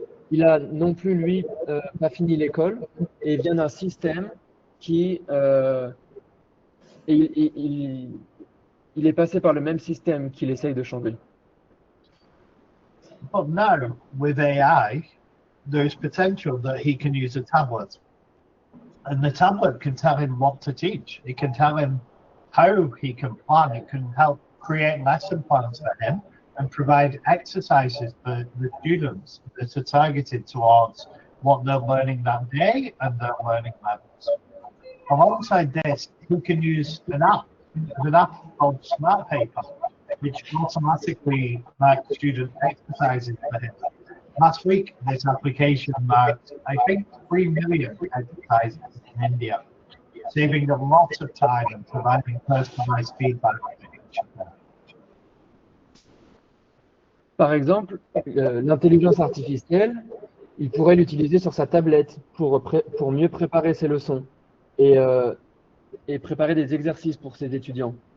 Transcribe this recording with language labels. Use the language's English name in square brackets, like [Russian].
[French] Il a non plus, lui, pas fini l'école, et vient d'un système qui... il est passé par le même système qu'il essaye de changer. [English] But now, with AI, there's potential that he can use a tablet. And the tablet can tell him what to teach. It can tell him how he can plan. It can help create lesson plans for him and provide exercises for the students that are targeted towards what they're learning that day and their learning levels. Alongside this, he can use an app called Smart Paper, which automatically marks student exercises for him. Last week, this application marked, I think, 3 million exercises in India, saving a lot of time and providing personalized feedback for each of them. [French] Par exemple, l'intelligence artificielle, il pourrait l'utiliser sur sa tablette pour mieux préparer ses leçons et préparer des exercices pour ses étudiants.